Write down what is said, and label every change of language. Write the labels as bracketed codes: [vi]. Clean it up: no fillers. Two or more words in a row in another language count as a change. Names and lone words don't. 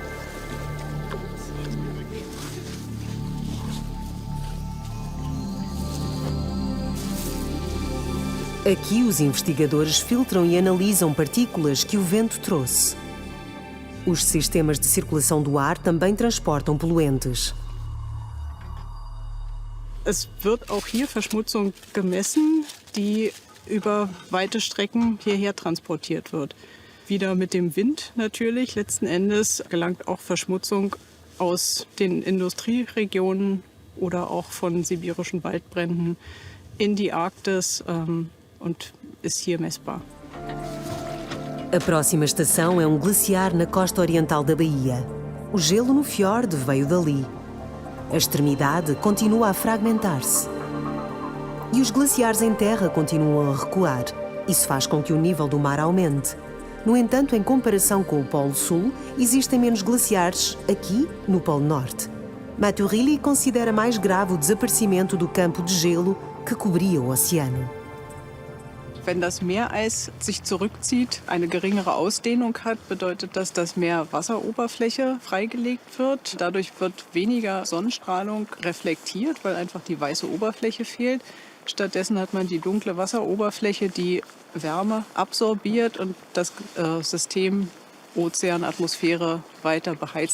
[pt] Aqui os investigadores filtram e analisam partículas que o vento trouxe. Os sistemas de circulação do ar também transportam poluentes. [de] Es wird auch hier Verschmutzung gemessen, die über weite Strecken hierher transportiert wird. Wieder mit dem Wind natürlich. Letzten Endes gelangt auch Verschmutzung aus den Industrieregionen oder auch von sibirischen Waldbränden in die Arktis und ist hier messbar. [pt] A próxima estação é um glaciar na costa oriental da Bahia. O gelo no fiord veio dali. A extremidade continua a fragmentar-se. E os glaciares em terra continuam a recuar. Isso faz com que o nível do mar aumente. No entanto, em comparação com o Polo Sul, existem menos glaciares aqui no Polo Norte. Matorilli considera mais grave o desaparecimento do campo de gelo que cobria o oceano. [de] Wenn das Meereis sich zurückzieht, eine geringere Ausdehnung hat, bedeutet das, dass mehr Wasseroberfläche freigelegt wird. Dadurch wird weniger Sonnenstrahlung reflektiert, weil einfach die weiße Oberfläche fehlt. Stattdessen hat man die dunkle Wasseroberfläche, die Wärme absorbiert und das System Ozean-Atmosphäre weiter beheizt.